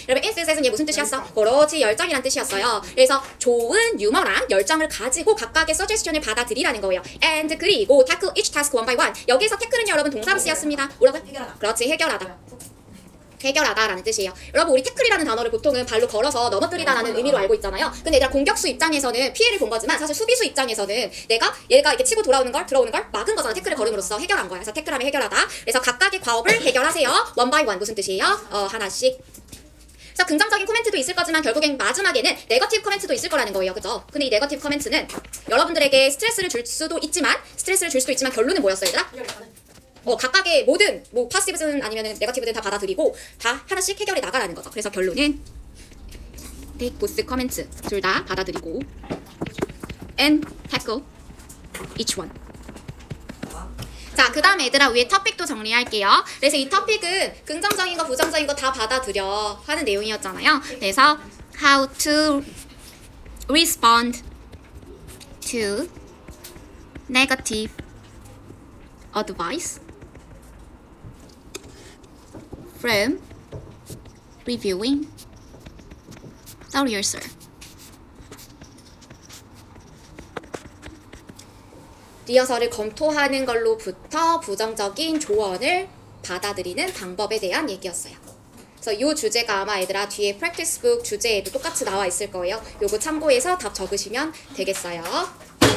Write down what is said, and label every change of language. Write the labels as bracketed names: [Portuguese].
[Korean] 여러분, enthusiasm 얘 무슨 뜻이었어? 그렇지, 열정이란 뜻이었어요. 그래서 좋은 유머랑 열정을 가지고 각각의 suggestion을 받아들이라는 거예요. [English] and [Korean] 그리고 [English] tackle each task one by one. [Korean] 여기서 tackle은요 여러분 동사로 쓰였습니다. 뭐라고요? 해결하다. 그렇지, 해결하다라는 뜻이에요. 여러분, 우리 태클이라는 단어를 보통은 발로 걸어서 넘어뜨리다라는 의미로 알고 있잖아요. 근데 얘들아, 공격수 입장에서는 피해를 본 거지만 사실 수비수 입장에서는 얘가 이렇게 치고 들어오는 걸 막은 거잖아. 태클을 걸음으로써 해결한 거야. 그래서 태클하면 해결하다. 그래서 각각의 과업을 해결하세요. [English] one by one. [Korean] 무슨 뜻이에요? 하나씩. 그래서 긍정적인 코멘트도 있을 거지만 결국엔 마지막에는 네거티브 코멘트도 있을 거라는 거예요. 그죠? 근데 이 네거티브 코멘트는 여러분들에게 스트레스를 줄 수도 있지만 결론은 뭐였어요, 얘들아? 각각의 모든 파시티브든 아니면은 네거티브든 다 받아들이고 다 하나씩 해결해 나가라는 거죠. 그래서 결론은 [English] take both comments, [Korean] 둘 다 받아들이고 [English] and tackle each one. [Korean] 자, 그 다음에 얘들아, 위에 토픽도 정리할게요. 그래서 이 토픽은 긍정적인 거 부정적인 거 다 받아들여 하는 내용이었잖아요. 그래서 [English] how to respond to negative advice from reviewing the rehearsal. [Korean] 리허설을 검토하는 걸로부터 부정적인 조언을 받아들이는 방법에 대한 얘기였어요. 그래서 이 주제가 아마 얘들아 뒤에 practice book 주제에도 똑같이 나와 있을 거예요. 요거 참고해서 답 적으시면 되겠어요.